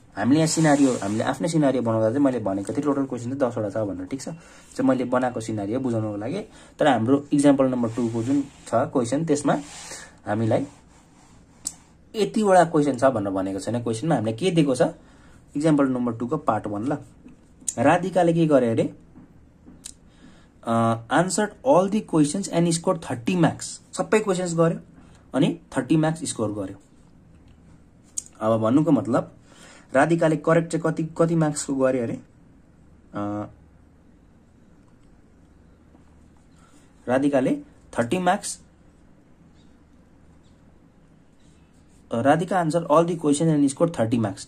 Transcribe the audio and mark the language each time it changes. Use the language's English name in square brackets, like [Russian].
[Nepali] हामीले यहाँ सिनारियो हामीले आफ्नै सिनारियो बनाउँदा चाहिँ मैले भनेको थिएँ टोटल क्वेसन चाहिँ 10 वटा छ भनेर। ठिक छ, चाहिँ मैले बनाएको सिनारियो बुझाउनको लागि। तर हाम्रो इक्जाम्पल नम्बर 2 को जुन छ क्वेसन त्यसमा हामीलाई यतिवटा क्वेसन छ भनेर भनेको छैन। क्वेसनमा हामीले के दिएको छ, इक्जाम्पल नम्बर 2 को पार्ट 1 ल। राधिकाले के गरे अरे, [English] Answered all the questions and score 30 marks. [Nepali] सबै क्वेसन्स गर्यो अनि 30 मार्क्स स्कोर गर्यो। अब भन्नुको मतलब राधिकाले करेक्ट चाहिँ कति मार्क्सको गर्यो अरे, राधिकाले 30 marks. [English] Radhika answer all the question and score 30 marks.